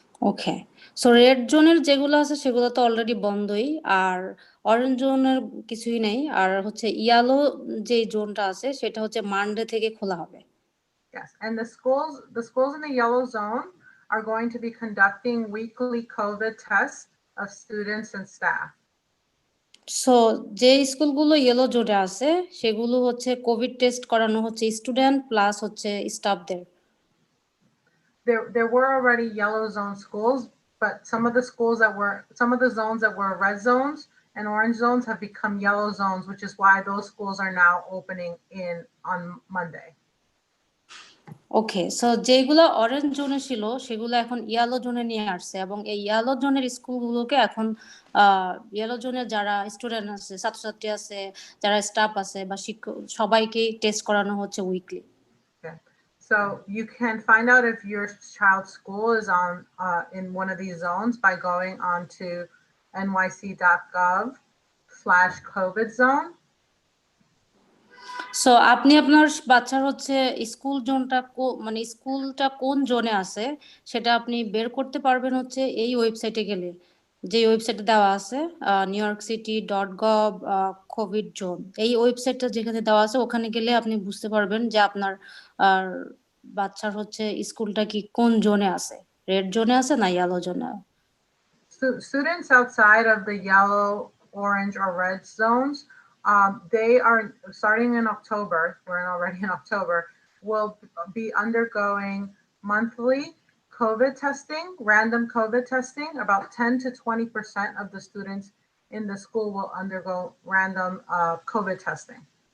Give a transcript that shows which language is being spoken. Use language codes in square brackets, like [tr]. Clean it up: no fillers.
[bn] ওকে, so red জোনের যেগুলো আছে সেগুলো তো অলরেডি বন্ধই, আর অরেঞ্জ জোনের কিছুই নেই, আর হচ্ছে ইয়েলো যে জোনটা আছে সেটা হচ্ছে মানডে থেকে খোলা হবে। [en] Yes, and the schools in the yellow zone are going to be conducting weekly COVID tests of students and staff. [bn] So যে স্কুলগুলো ইয়েলো জোনে আছে সেগুলো হচ্ছে কোভিড টেস্ট করানো হচ্ছে স্টুডেন্ট প্লাস হচ্ছে স্টাফদের। [en] There were already yellow zone schools, but some of the zones that were red zones and orange zones have become yellow zones, which is why those schools are now opening on Monday. [bn] Okay, so যেগুলো orange জোনে ছিল সেগুলো এখন yellow জোনে নিয়ে আসছে, এবং এই ইয়েলো জোনের স্কুলগুলোকে এখন ইয়েলো জোনের যারা স্টুডেন্ট আছে, ছাত্রছাত্রী আছে, যারা স্টাফ আছে বা শিক্ষক, সবাইকে টেস্ট করানো হচ্ছে weekly. [en] So you can find out if your child's school is on in one of these zones by going on to nyc.gov/COVID zone. [bn] So আপনি আপনার বাচ্চার হচ্ছে স্কুল জোনটা মানে স্কুলটা কোন জোনে আছে সেটা আপনি বের করতে পারবেন হচ্ছে এই ওয়েবসাইটে গেলে, যে ওয়েবসাইটে দেওয়া আছে newyorkcity.gov কোভিড জোন, এই ওয়েবসাইটটা যেখানে দেওয়া আছে ওখানে গেলে আপনি বুঝতে পারবেন যে আপনার বাচ্চার হচ্ছে স্কুলটা কি কোন জোনে আছে, রেড জোনে আছে না ইয়েলো জোনে। [en] Students outside of the yellow, orange, or red zones, they are starting in October. We're already in October. Will be undergoing monthly COVID testing, random COVID testing. About 10 to 20% of the students in the school will undergo random COVID testing.